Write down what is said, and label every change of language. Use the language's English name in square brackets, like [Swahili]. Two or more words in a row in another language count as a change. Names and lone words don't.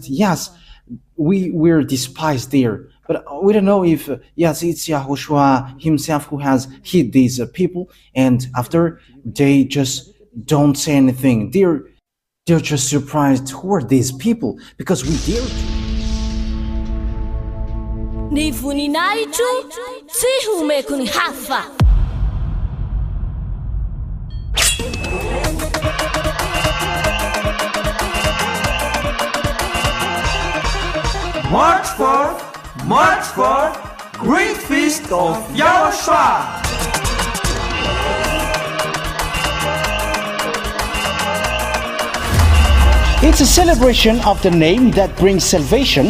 [English] Yes, we're despised there. But we don't know if, yes, it's YAHOSHUAH himself who has hit these people, and after they just don't say anything. They're just surprised. Who are these people? Because we dare to. [Malagasy] Ni voninahitro tsy homeko ny hafa. [English] March 4th, Great Feast of YAHOSHUAH. It's a celebration of the name that brings salvation,